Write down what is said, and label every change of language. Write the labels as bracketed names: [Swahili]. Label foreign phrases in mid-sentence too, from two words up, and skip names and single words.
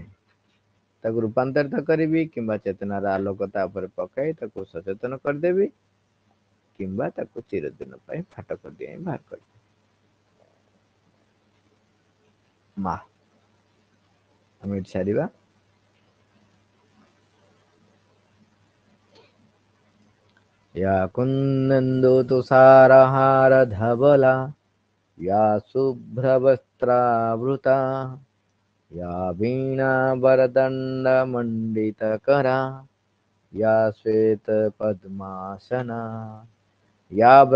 [Odia] ତାକୁ ରୂପାନ୍ତରିତ କରିବି କିମ୍ବା ଚେତନାର ଆଲୋକତା ଉପରେ ପକାଇ ତାକୁ ସଚେତନ କରିଦେବି କିମ୍ବା ତାକୁ ଚିରଦିନ ପାଇଁ ଫାଟକ ଦିଆଇ ବାହାର କରିଦେବି। ମା ଆମେ ଏଠି ସାରିବା। [Sanskrit] या कुन्देन्दु तुषारहार धवला या शुभ्रवस्त्रावृता या वीणा वरदण्डमण्डितकरा या श्वेतपद्मासना या